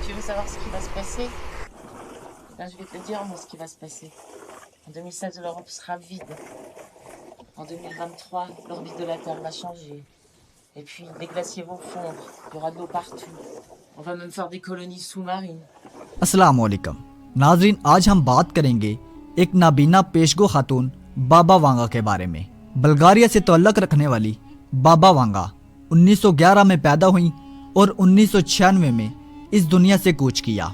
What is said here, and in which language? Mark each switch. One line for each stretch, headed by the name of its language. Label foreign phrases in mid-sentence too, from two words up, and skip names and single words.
French: savoir ce qui va se passer? Ben, je vais te le dire, moi, ce qui va se passer. En 2016, l'Europe sera vide. En 2023, l'orbite de la Terre va changer. Et puis, les glaciers vont fondre. Il y aura de l'eau partout. On va même faire des colonies sous-marines.
Urdu: السلام علیکم ناظرین، آج ہم بات کریں گے ایک نابینا پیشگو خاتون بابا وانگا کے بارے میں. بلغاریہ سے تعلق رکھنے والی بابا وانگا 1911 میں پیدا ہوئی اور 1996 میں اس دنیا سے کوچ کیا.